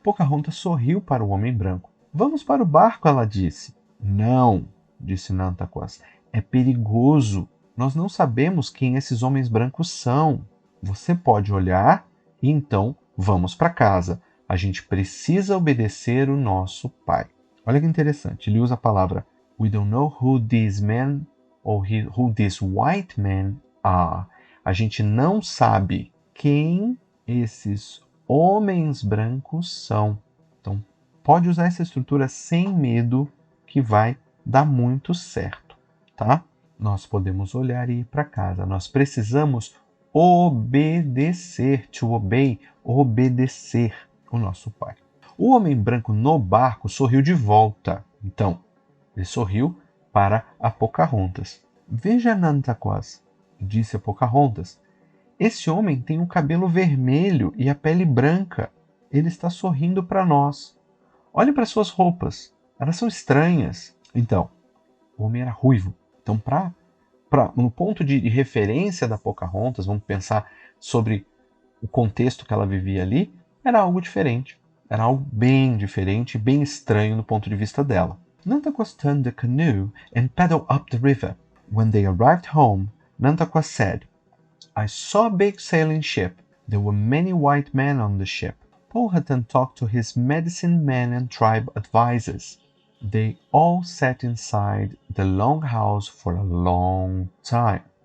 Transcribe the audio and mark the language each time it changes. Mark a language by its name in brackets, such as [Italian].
[Portuguese] Pocahontas sorriu para o homem branco. Vamos para o barco, ela disse. Não, disse Nantaquas. É perigoso. Nós não sabemos quem esses homens brancos são. Você pode olhar e então vamos para casa. A gente precisa obedecer o nosso pai. Olha que interessante. Ele usa a palavra [English] we don't know who these men or who these white men are. [Portuguese] A gente não sabe quem esses homens brancos são. Então, pode usar essa estrutura sem medo que vai dar muito certo, tá? Nós podemos olhar e ir para casa. Nós precisamos obedecer, [English] to obey, [Portuguese] obedecer o nosso pai. O homem branco no barco sorriu de volta. Então, ele sorriu para a Pocahontas. Veja, Nantaquas, disse a Pocahontas. Esse homem tem o cabelo vermelho e a pele branca. Ele está sorrindo para nós. Olhe para suas roupas. Elas são estranhas. Então, o homem era ruivo. Então, no ponto de referência da Pocahontas, vamos pensar sobre o contexto que ela vivia ali, era algo diferente. Era algo bem diferente, bem estranho do ponto de vista dela. [English] Nantaquas turned the canoe and paddled up the river. When they arrived home, Nantaquas said, I saw a big sailing ship. There were many white men on the ship. Powhatan talked to his medicine men and tribe advisors. They all sat inside the long house for a long time.